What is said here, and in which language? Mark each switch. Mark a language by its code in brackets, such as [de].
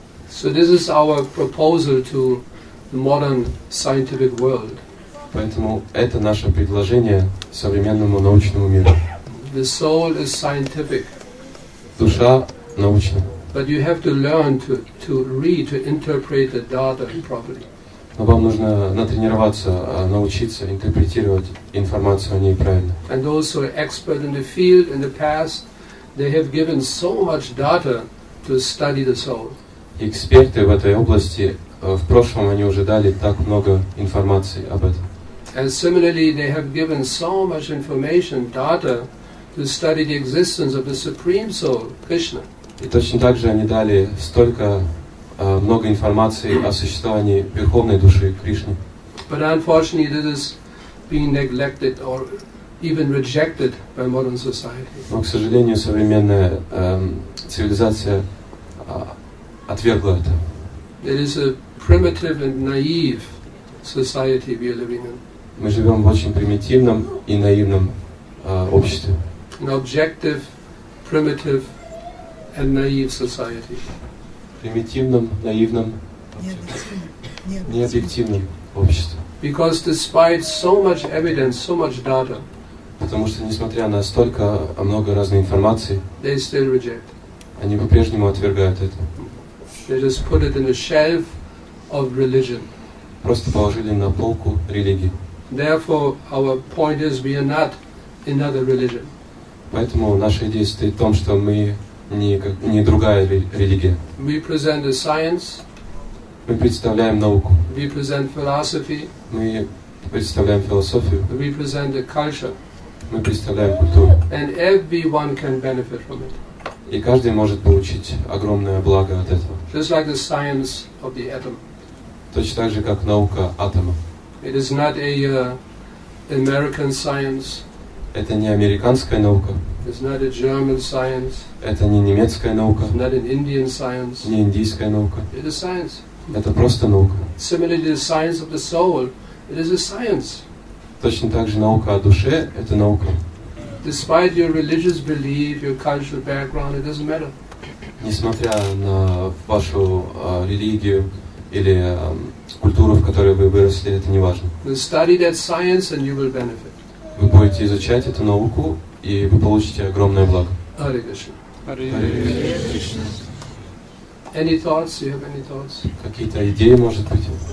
[en] So this is our proposal to the modern scientific world. [ru] Поэтому это наше предложение современному научному миру. [en] The soul is scientific. [ru] Душа научна. [en] But you have to learn to read, to interpret the data properly. [ru] Но вам нужно натренироваться, научиться интерпретировать информацию о ней правильно. [en] And those who are expert in the field in the past, they have given so much data to study the soul. [ru] Эксперты в этой области в прошлом они уже дали так много информации об этом. [en] And similarly, they have given so much information, data, to study the existence of the Supreme Soul, Krishna. [ru] И точно так же они дали столько много информации о существовании Верховной Души Кришны. [en] But unfortunately, this is being neglected or even rejected by modern society. [ru] Но, к сожалению, современная цивилизация отвергла это. [en] It is a primitive and naive society we are living in. [ru] Мы живем в очень примитивном и наивном обществе. [en] An objective, primitive and naive society. [ru] Примитивном, наивном, необъективном обществе. [en] Because despite so much evidence, so much data, [ru] Потому что, несмотря на столько много разной информации, [en] they still reject. [ru] они по-прежнему отвергают это. [en] They just put it in a shelf of religion. [ru] Просто положили на полку религии. [en] Therefore, our point is we are not another religion. [ru] Поэтому наша идея состоит в том, что мы не другая религия. [en] We present a science, [ru] Мы представляем науку, [en] we present philosophy, [ru] мы представляем философию, [en] we present a culture, [ru] мы представляем культуру. [en] and everyone can benefit from it. [ru] И каждый может получить огромное благо от этого. [en] Just like the science of the atom. [ru] Точно так же, как наука атома. [en] It is not a American science. [ru] Это не американская наука, [en] It's not a German science. [ru] это не немецкая наука, [en] It's not an Indian science. [ru] не индийская наука. [en] It is science. [ru] Это просто наука. [en] Similarly, the science of the soul, it is a science. [ru] Точно так же наука о душе – это наука. [en] Despite your religious belief, your cultural background, it doesn't matter. [ru] Несмотря на вашу религию или культуру, в которой вы выросли, это не важно. [en] You study that science and you will benefit. [ru] Вы будете изучать эту науку, и вы получите огромное благо. Харе Кришна. Харе Кришна. [en] Any thoughts? You have any thoughts? [ru] Какие-то идеи, может быть?